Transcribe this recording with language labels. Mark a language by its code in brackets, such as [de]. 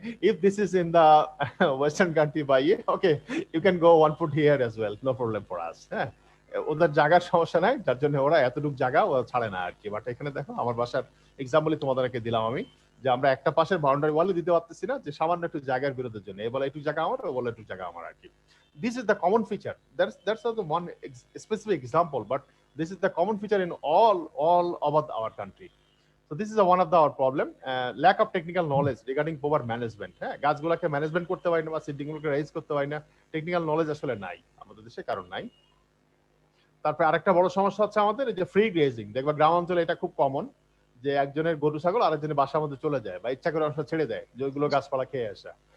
[en] If this is in the western country by okay, you can go 1 foot here as well, no problem for us। [bn] হ্যাঁ, ওদের জায়গার সমস্যা নাই, যার জন্য ওরা এতটুকু জায়গা ছাড়ে না আর কি। বাট এখানে দেখো, আমার বাসার এক্সাম্পলই তোমাদেরকে দিলাম আমি, যে আমরা একটা পাশের বাউন্ডারি ওয়ালে দিতে পারতেছি না, যে সামান্য একটু জায়গার বিরোধের জন্য। এ বলে একটু জায়গা আমার, ও বলে একটু জায়গা আমার আর কি। [en] This is the common feature. That's not the one specific example, but this is the common feature in all over our country. So this is one of our problem, lack of technical knowledge regarding power management। [bn] হ্যাঁ, গাছগুলোকে management করতে পারি না বা সিডলিংগুলোকে rise করতে পারি না, technical knowledge আসলে নাই আমাদের দেশে, কারণ নাই। তারপরে আরেকটা বড় সমস্যা হচ্ছে আমাদের এই যে ফ্রি গ্রেজিং। দেখবা গ্রাম অঞ্চলে এটা খুব কমন, যে একজনের গরু ছাগল আরেকজনের বাসার মধ্যে চলে যায় বা ইচ্ছা করে অংশ ছেড়ে দেয়, যেগুলো গাছপালা খেয়ে আসা।